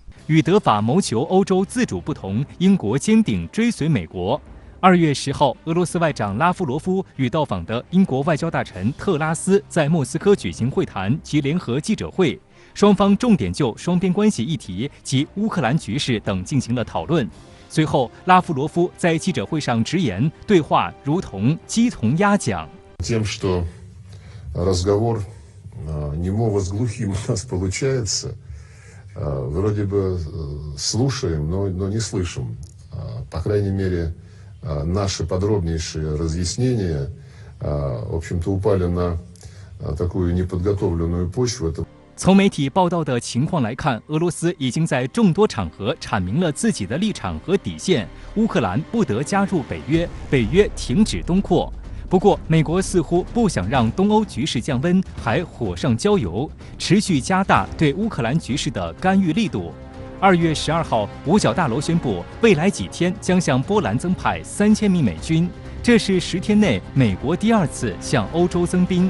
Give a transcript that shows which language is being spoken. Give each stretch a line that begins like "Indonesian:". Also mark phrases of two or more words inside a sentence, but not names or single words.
Chinese: 与德法谋求欧洲自主不同，英国坚定追随美国。2月10号，俄罗斯外长拉夫罗夫与到访的英国外交大臣特拉斯在莫斯科举行会谈及联合记者会，双方重点就双边关系议题及乌克兰局势等进行了讨论。随后，拉夫罗夫在记者会上直言，对话如同鸡同鸭讲。
Russian: Тем, что разговор немого с глухим у нас получается, вроде бы слушаем, но не слышим. По крайней мере.Наши подробнейшие разъяснения, в общем-то, упали на такую неподготовленную почву.
Chinese: 从媒体报道的情况来看，俄罗斯已经在众多场合阐明了自己的立场和底线：乌克兰不得加入北约，北约停止东扩。不过，美国似乎不想让东欧局势降温，还火上浇油，持续加大对乌克兰局势的干预力度。2月12号，五角大楼宣布，未来几天将向波兰增派3000名美军，这是10天内美国第2次向欧洲增兵。